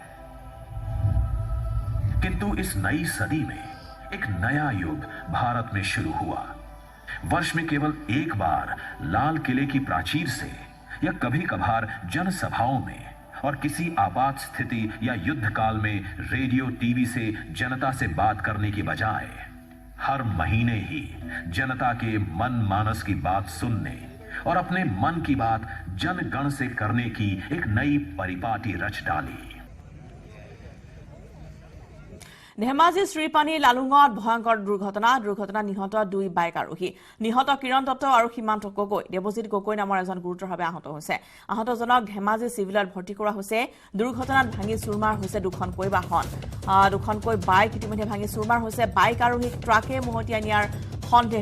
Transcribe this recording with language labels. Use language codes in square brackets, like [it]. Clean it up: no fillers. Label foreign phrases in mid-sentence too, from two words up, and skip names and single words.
[hi] किंतु इस नई सदी में एक नया युग भारत में शुरू हुआ वर्ष में केवल एक बार लाल किले की प्राचीर से या कभी कभार जनसभाओं में और किसी आपात स्थिति या युद्ध काल में रेडियो टीवी से जनता से बात करने की बजाय हर महीने ही जनता के मन मानस की बात सुनने और अपने मन की बात जनगण से करने की एक नई परिपाटी रच डाली। [as] ধেমাজি শ্ৰীপানী লালুঙত ভয়ংকৰ দুৰ্ঘটনা নিহত 2 বাইক আৰোহী নিহত কিৰণ দত্ত আৰু সীমান্ত গগৈ দেৱজিৎ গগৈ নামৰ এজন গুৰুতৰভাৱে আহত হৈছে আহতজনক ধেমাজি চিভিলত ভৰ্তি কৰা হৈছে দুৰ্ঘটনাত ভাঙি চুৰমাৰ হৈছে দুখনকৈ বাহন দুখনকৈ বাইক ইতিমধ্যে ভাঙি চুৰমাৰ হৈছে বাইক আৰোহীক ট্ৰাকে মহতিয়াই নিয়াৰ সন্দেহ